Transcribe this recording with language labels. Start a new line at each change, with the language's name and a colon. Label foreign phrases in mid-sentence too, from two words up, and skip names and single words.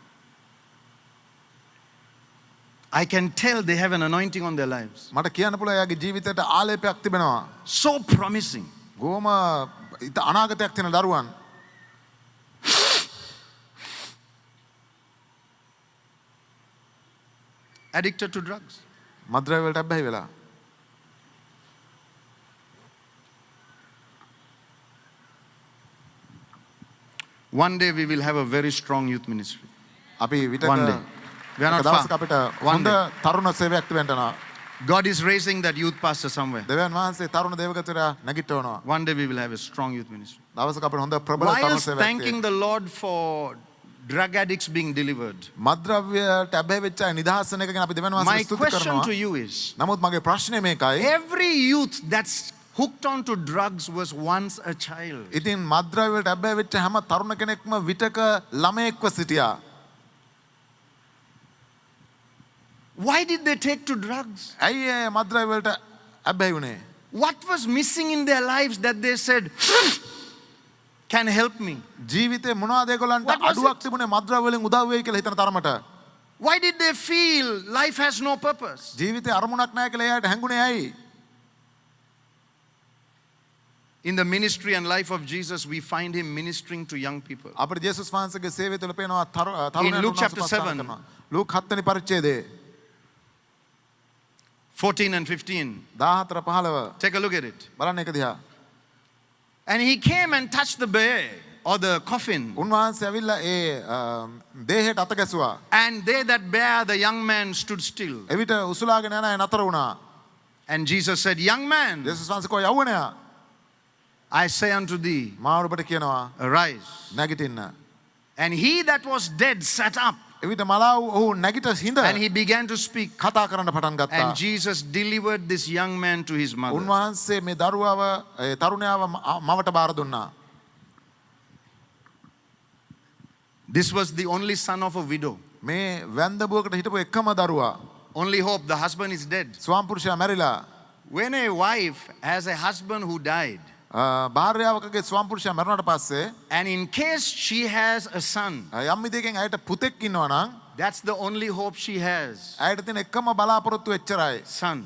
English: I can tell they have an anointing on their lives.
Sinhala: මට කියන්න පුළුවන් එයාගේ ජීවිතයට ආලේපයක් තිබෙනවා.
English: So promising.
Sinhala: ගෝම අනාගතයක් තියෙන දරුවන්.
English: Addicted to drugs.
Sinhala: මත්ද්‍රව්‍ය වලට ඇබ්බැහි වෙලා.
English: One day we will have a very strong youth ministry.
Sinhala: අපි විතක
English: One day. We are not
Sinhala: දවසක
English: far.
Sinhala: අපිට
English: One
Sinhala: හොඳ
English: day.
Sinhala: තරුණ සේවයක් තිබෙනවා.
English: God is raising that youth pastor somewhere.
Sinhala: දෙවියන් වහන්සේ තරුණ දේවගතවරයා නැගිටවනවා.
English: One day we will have a strong youth ministry.
Sinhala: දවසක අපිට හොඳ ප්‍රබල
English: While
Sinhala: තරුණ සේවයක්
English: thanking the Lord for drug addicts being delivered,
Sinhala: මත්ද්‍රව්‍යයට ඇබ්බැහි වෙච්ච අය නිදහස් වෙන එක ගැන අපි දෙවියන්
English: my
Sinhala: වහන්සේට ස්තුති
English: question
Sinhala: කරනවා.
English: to you is,
Sinhala: නමුත් මගේ ප්‍රශ්නේ මේකයි.
English: every youth that's hooked on to drugs was once a child.
Sinhala: ඉතින් මත්ද්‍රව්‍ය වලට ඇබ්බැහි වෙච්ච හැම තරුණ කෙනෙක්ම විතක ළමයෙක්ව සිටියා.
English: Why did they take to drugs?
Sinhala: ඇයි ඒ මත්ද්‍රව්‍ය වලට ඇබ්බැහි වුණේ?
English: What was missing in their lives that they said, can help me?
Sinhala: ජීවිතේ මොනවද ඒගොල්ලන්ට
English: What was
Sinhala: අඩුවක් තිබුණේ මත්ද්‍රව්‍ය වලින් උදව් වෙයි කියලා හිතන තරමට?
English: Why did they feel life has no purpose?
Sinhala: ජීවිතේ අරමුණක් නැහැ කියලා එයාට හැඟුණේ ඇයි?
English: In the ministry and life of Jesus, we find him ministering to young people.
Sinhala: අපිට ජේසුස් වහන්සේගේ සේවය තුළ පේනවා
English: In
Sinhala: තරුණයන්
English: Luke
Sinhala: වහන්සේ
English: chapter
Sinhala: උපස්ථාන
English: 7.
Sinhala: කරනවා. ලූක් 7 වෙනි පරිච්ඡේදයේ
English: 14 and 15.
Sinhala: 14 15
English: Take a look at it.
Sinhala: බලන්න එක දිහා.
English: And he came and touched the bier or the coffin.
Sinhala: උන්වහන්සේ ඇවිල්ලා ඒ දේහයට අත ගැසුවා.
English: And they that bear the young man stood still.
Sinhala: එවිට උසුලාගෙන යන අය නතර වුණා.
English: And Jesus said, young man,
Sinhala: ජේසුස් වහන්සේ කෝ යවුණයා
English: I say unto thee,
Sinhala: මා ඔබට කියනවා
English: arise.
Sinhala: නැගිටින්න.
English: And he that was dead sat up.
Sinhala: එවිට මලාව ඔහු නැගිට හිඳ
English: And he began to speak.
Sinhala: කතා කරන්න පටන් ගත්තා.
English: And Jesus delivered this young man to his mother.
Sinhala: උන්වහන්සේ මේ දරුවාව තරුණයාව මවට බාර දුන්නා.
English: This was the only son of a widow.
Sinhala: මේ වැන්දබුවකට හිටපු එකම දරුවා.
English: Only hope, the husband is dead.
Sinhala: ස්වාම පුරුෂයා මැරිලා.
English: When a wife has a husband who died,
Sinhala: භාර්යාවකගේ ස්වාම පුරුෂයා මැරුණාට පස්සේ
English: and in case she has a son,
Sinhala: යම් විදිහකින් ඇයට පුතෙක් ඉන්නවා නම්
English: that's the only hope she has.
Sinhala: ඇයට තියෙන එකම බලාපොරොත්තු එච්චරයි.
English: Son,